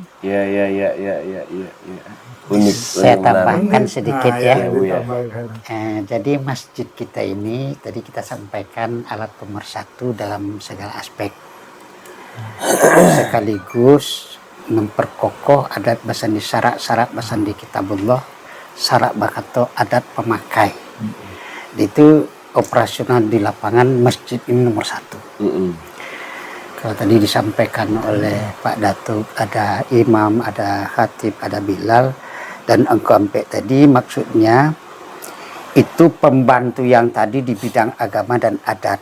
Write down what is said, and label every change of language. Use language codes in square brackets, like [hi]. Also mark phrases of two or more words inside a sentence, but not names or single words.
[id] Iya. Unik. Saya menarik. tambahkan sedikit Nah, ya. Bu, ya. ditambahkan. Jadi masjid kita ini tadi kita sampaikan alat pemersatu dalam segala aspek, sekaligus memperkokoh [min] adat basandi syarak basandi kitabullah, syarak bakato adat pemakai. [id] Itu operasional di lapangan masjid ini nomor 1. Kalau tadi disampaikan oleh Pak Datuk, ada imam, ada khatib, ada bilal, dan angkompe tadi maksudnya itu pembantu yang tadi di bidang agama dan adat.